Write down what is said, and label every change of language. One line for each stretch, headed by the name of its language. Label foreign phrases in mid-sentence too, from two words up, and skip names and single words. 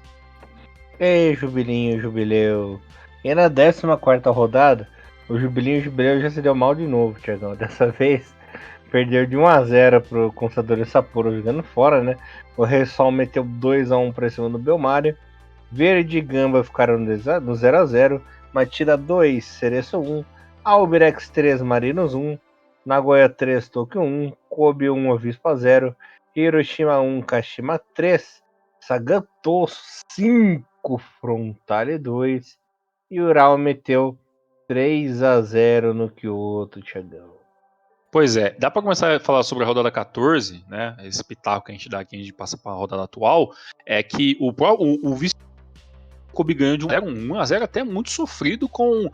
Portuguese: Ei, Jubilinho, Jubileu. E na 14ª rodada, o Jubileu já se deu mal de novo, Thiagão. Dessa vez, perdeu de 1x0 pro Consador Sapporo jogando fora, né? O Reysol meteu 2x1 pra cima do Belmar. Verde e Gamba ficaram no 0x0. Matida 2, Cereço 1. Albirex 3, Marinos 1. Nagoya 3, Tóquio 1. Kobe 1, Avispa 0. Hiroshima 1, Kashima 3. Sagantoso 5, Frontale 2. E Ural meteu 3x0 no Kyoto, Thiagão. Pois é, dá para começar a falar sobre a rodada 14, né? Esse pitaco que a gente dá aqui, a gente passa para a rodada atual, é que o vice Kobe ganhou de 1x0 até muito sofrido, com